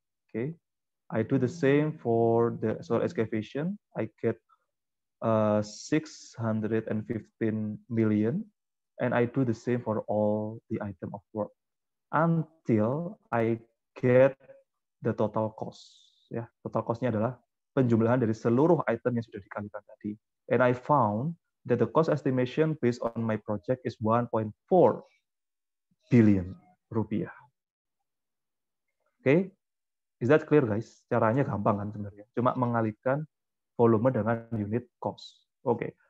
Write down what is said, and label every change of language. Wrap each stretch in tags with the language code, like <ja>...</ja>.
<en>Okay, I do the same for the soil excavation. I get 615 million, and I do the same for all the item of work until I get the total cost.</en> <id>Ya, total cost-nya adalah penjumlahan dari seluruh item yang sudah dikalikan tadi.</id> <en>And I found that the cost estimation based on my project is 1.4 billion rupiah. Okay, is that clear, guys?</en> <id>Caranya gampang kan sebenarnya. Cuma mengalihkan volume dengan unit cost. Okay.</id>